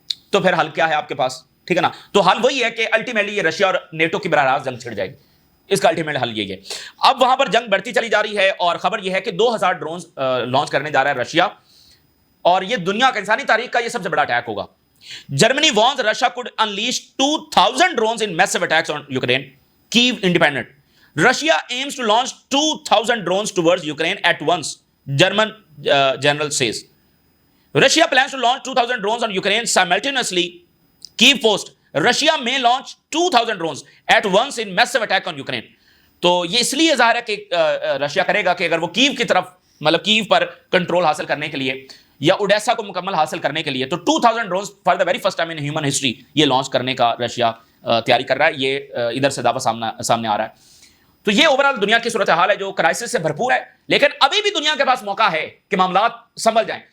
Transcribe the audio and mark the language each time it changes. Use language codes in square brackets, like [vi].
[ur] تو پھر حل کیا ہے آپ کے پاس؟ ٹھیک ہے نا، تو حل وہی ہے کہ الٹیمیٹلی یہ رشیا اور نیٹو کی براہ راست جنگ چھڑ جائے گی. اس کا الٹیمیٹ حل یہی ہے. اب وہاں پر جنگ بڑھتی چلی جا رہی ہے، اور خبر یہ ہے کہ 2000 ڈرونز لانچ کرنے جا رہا ہے رشیا، اور یہ دنیا کا انسانی تاریخ کا یہ سب سے بڑا اٹیک ہوگا. [en] Germany warns Russia could unleash 2000 drones in massive attacks on Ukraine. Kyiv independent. Russia aims to launch 2000 drones towards Ukraine at once, German general says. Russia plans to launch 2000 drones on Ukraine simultaneously. Kyiv post. Russia may launch 2000 drones at once in massive attack on Ukraine. [ur] تو یہ اس لیے ظاہر ہے کہ Russia کرے گا کہ اگر وہ کیو کی طرف، مطلب کیو پر کنٹرول حاصل کرنے کے لیے یا اوڈیسا کو مکمل حاصل کرنے کے لیے، تو 2000 drones [en] for the very first time in human history [ur] یہ لانچ کرنے کا رشیا تیاری کر رہا ہے. یہ ادھر سے دعویٰ سامنے آ رہا ہے. تو یہ اوور آل دنیا کی صورتحال ہے جو کرائسس سے بھرپور ہے، لیکن ابھی بھی دنیا کے پاس موقع ہے کہ معاملات سنبھل جائیں.